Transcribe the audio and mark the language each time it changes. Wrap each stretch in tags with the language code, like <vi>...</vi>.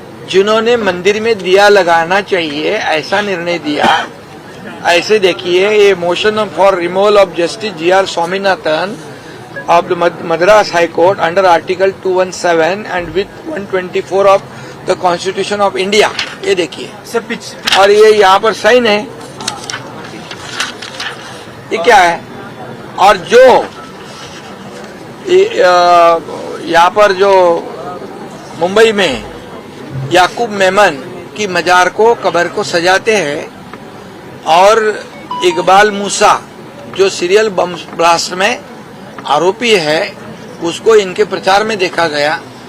<hi>जिन्होंने मंदिर में दिया लगाना चाहिए ऐसा निर्णय दिया. ऐसे देखिए, ये</hi> <en>Motion for removal of justice GR Swaminathan of the Madras High Court under Article 217 and with 124 of the Constitution of India.</en> <hi>ये देखिए और ये यहाँ पर साइन है. ये क्या है? और जो यहाँ पर जो मुंबई में याकूब मेमन की मजार को, कब्र को सजाते हैं, और इकबाल मूसा जो सीरियल बम ब्लास्ट में आरोपी है, उसको इनके प्रचार में देखा गया.</hi>